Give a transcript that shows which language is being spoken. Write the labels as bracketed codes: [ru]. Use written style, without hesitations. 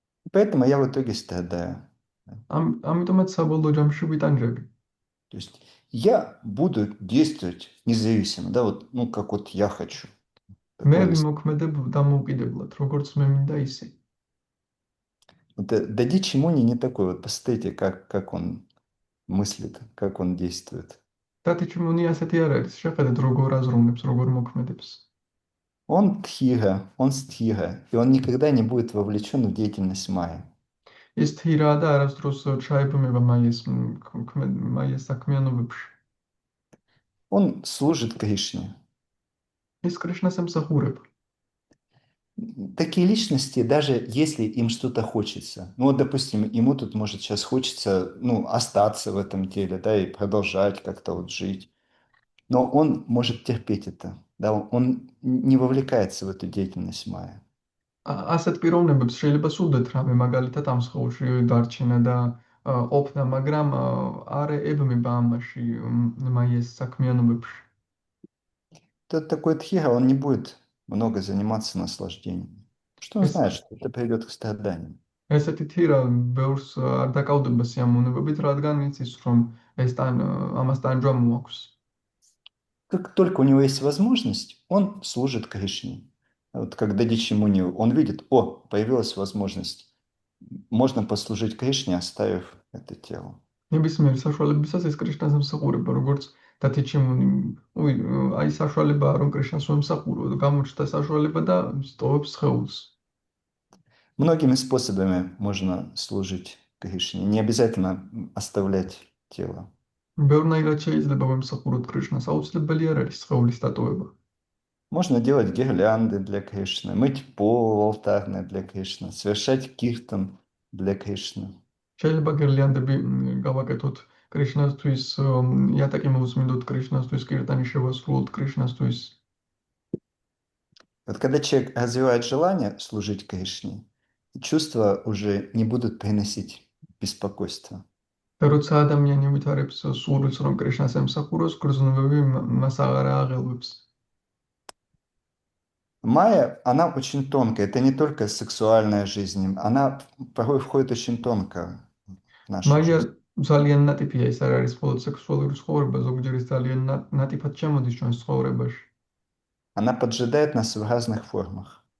[ru] Поэтому я в итоге страдаю. [ka] ამიტომაც საბოლოო ჯამში ვიტანჯები. [ru] То есть я буду действовать независимо, да, вот, ну, как вот я хочу. [ka] მე ვიმოქმედებ დამოუკიდებლად, როგორც მე მინდა ისე. [ru] Вот Дадичи Муни не такой, вот посмотрите, как он мыслит, как он действует. [ka] დათიჩი მუნი ასეთი არ არის, შეხედეთ როგორ აზროვნებს, როგორ მოქმედებს. [ru] Он стхира, и он никогда не будет вовлечен в деятельность Майи. [ka] ის თირაა და არასდროს ჩაებმება მაიას საქმიანობებში. [ru] Он служит Кришне. [ka] ის კრიშნას ემსახურება. [ru] Такие личности, даже если им что-то хочется, ну вот, допустим, ему тут может сейчас хочется, ну, остаться в этом теле, да, и продолжать как-то вот жить, но он может терпеть это, да, он не вовлекается в эту деятельность Майи. [ka] ასეთ პიროვნებებს შეიძლება სურდეთ რამე მაგალითად ამ სხეულში დარჩენა და ყოფნა, მაგრამ არ ებმება ამაში მაიას საქმიანობებში. [ru] Тот такой тхира, он не будет много заниматься наслаждением. Что он знает, что это приведет к страданиям. [ka] ესეთი თირა ბევრს არ დაკავდება სიამოვნებებით, რადგან იცის, რომ ამას ტანჯვა მოაქვს. [ru] Как только у него есть возможность, он служит Кришне. Вот когда Дичимуни, он видит, появилась возможность. Можно послужить Кришне, оставив это тело. [ka] ნებისმიერ საშუალებისას ეს კრიშნას ემსახურება, როგორც დათიჩიმუნი. აი საშუალებაა, რომ კრიშნას ემსახურო, გამოჩნდა საშუალება და სტოვებს სხეულს. [ru] Многими способами можно служить Кришне. Не обязательно оставлять тело. [ka] ბევრნაირად შეიძლება ვემსახუროთ კრიშნას, აუცილებელი არ არის სხეულის დატოვება. [ru] Можно делать гирлянды для Кришны, мыть пол алтарный для Кришны, совершать киртан для Кришны. [ka] შეიძლება გერლიანდები გავაკეთოთ კრიშნასთვის, იატაკი მოусმინდოთ კრიშნასთვის, კირტანი შევასრულოთ კრიშნასთვის. [ru] Вот когда человек развивает желание служить Кришне, чувства уже не будут приносить беспокойства. [ka] და როცა ადამიანი ვითარებს სურვილს, რომ კრიშნას ემსახუროს, გრძნობები მას აღარ აღელვებს. [ru] Майя, она очень тонкая, это не только сексуальная жизнь, она порой входит очень тонко в нашу [ka] მაია [ru] жизнь. [ka] ძალიან ნატიფია, ის არ არის მხოლოდ სექსუალური ცხოვრება, ზოგჯერ ის ძალიან ნატიფად შემოდის ჩვენს ცხოვრებაში. [ru] Она поджидает нас в разных формах.